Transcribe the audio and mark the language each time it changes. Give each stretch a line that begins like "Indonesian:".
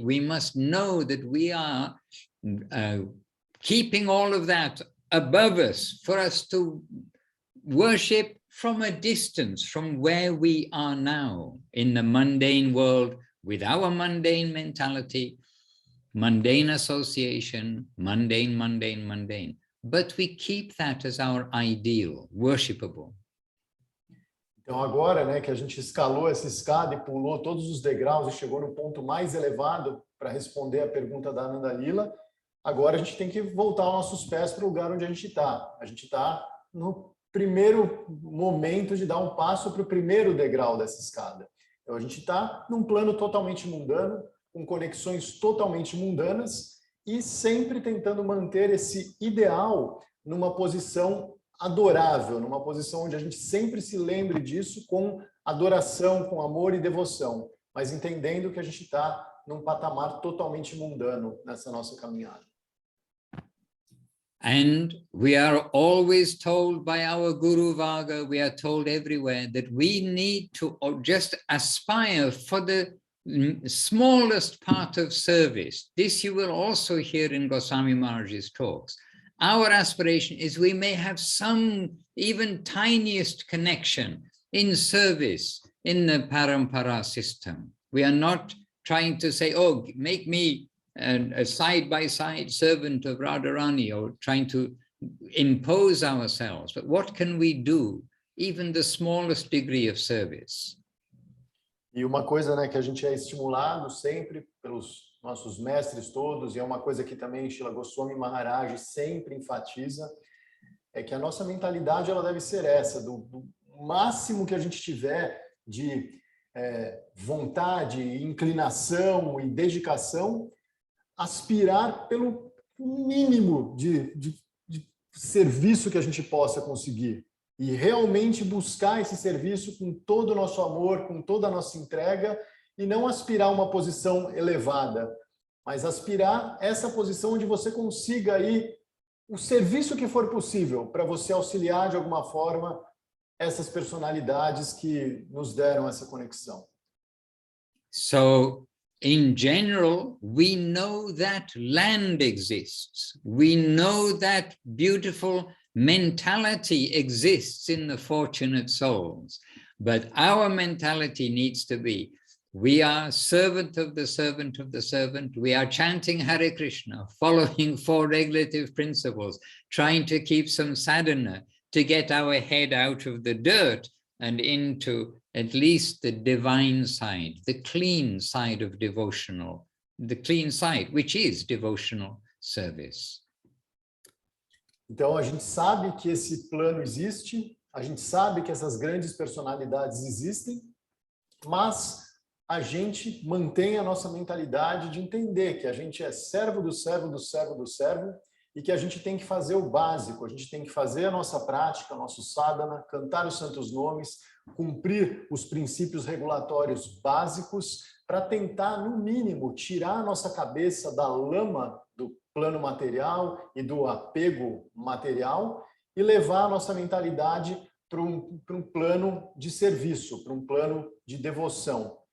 English: We must know that we are keeping all of that above us for us to worship from a distance from where we are now in the mundane world, with our mundane mentality, mundane association, mundane. But we keep that as our ideal, worshipable.
Portuguese: Então agora, né, que a gente escalou essa escada e pulou todos os degraus e chegou no ponto mais elevado para responder a pergunta da Ananda Lila, agora a gente tem que voltar os nossos pés para o lugar onde a gente está. A gente está no primeiro momento de dar um passo para o primeiro degrau dessa escada. Então a gente está num plano totalmente mundano, com conexões totalmente mundanas e sempre tentando manter esse ideal numa posição adorável, numa posição onde a gente sempre se lembre disso com adoração, com amor e devoção, mas entendendo que a gente está num patamar totalmente mundano nessa nossa caminhada.
English: And we are always told by our Guru Varga, we are told everywhere that we need to just aspire for the smallest part of service. This you will also hear in Goswami Maharaj's talks. Our aspiration is we may have some even tiniest connection in service in the Parampara system. We are not trying to say, oh, make me a side-by-side servant of Radharani, or trying to impose ourselves. But what can we do, even the smallest degree of service?
Portuguese: E uma coisa, né, que a gente é estimulado sempre pelos nossos mestres todos, e é uma coisa que também Srila Goswami Maharaj sempre enfatiza, é que a nossa mentalidade ela deve ser essa, do máximo que a gente tiver de vontade, inclinação e dedicação, aspirar pelo mínimo de serviço que a gente possa conseguir e realmente buscar esse serviço com todo o nosso amor, com toda a nossa entrega, e não aspirar uma posição elevada, mas aspirar essa posição onde você consiga aí o serviço que for possível para você auxiliar de alguma forma essas personalidades que nos deram essa conexão.
English: So, in general, we know that land exists. We know that beautiful mentality exists in the fortunate souls. But our mentality needs to be, we are servant of the servant of the servant. We are chanting Hare Krishna, following 4 regulative principles, trying to keep some sadhana to get our head out of the dirt and into at least the divine side, the clean side of devotional, the clean side, which is devotional service.
Portuguese: Então, a gente sabe que esse plano existe, a gente sabe que essas grandes personalidades existem, mas a gente mantém a nossa mentalidade de entender que a gente é servo do servo do servo do servo e que a gente tem que fazer o básico, a gente tem que fazer a nossa prática, nosso sadhana, cantar os santos nomes, cumprir os princípios regulatórios básicos para tentar, no mínimo, tirar a nossa cabeça da lama do plano material e do apego material e levar a nossa mentalidade para um plano de serviço, para um plano de devoção.